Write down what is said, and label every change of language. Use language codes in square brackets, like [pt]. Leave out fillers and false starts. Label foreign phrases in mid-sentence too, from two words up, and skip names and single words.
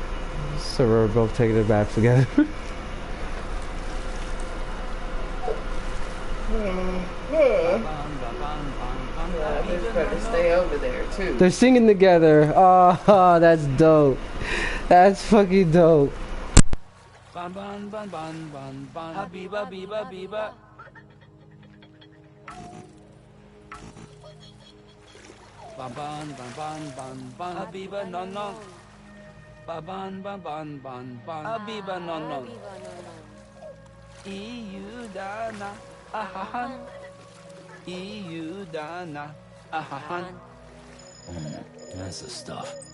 [en] So we're both taking a bath together. They better stay over there, too. They're singing together. Oh, that's dope. That's fucking dope. Ban ban ban ban ban ban Habiba biba biba. Ban ban ban ban ban ban Habiba non non. Ban ban ban ban ban ban Habiba non non. EU dana ahahan. EU dana ahahan. That's the stuff.